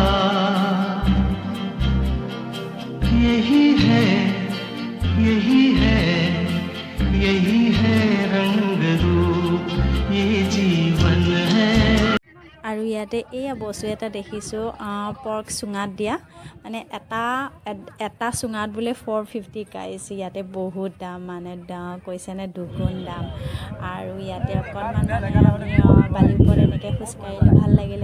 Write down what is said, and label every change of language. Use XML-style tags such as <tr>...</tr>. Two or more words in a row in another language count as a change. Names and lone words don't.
<hi>यही है, यही है, यही है रंग रूप, ये जीवन है।</hi> <as>আৰু ইয়াতে এয়া বস্তু এটা দেখিছোঁ, পৰ্ক চুঙাত দিয়া, মানে এটা চুঙাত বোলে 450 গাইছ। ইয়াতে বহুত দাম, মানে কৈছেনে দুগুণ দাম। আৰু ইয়াতে অকণমান মানে আমি বালিৰ ওপৰত এনেকৈ খোজকাঢ়িলোঁ, ভাল লাগিলে।</as>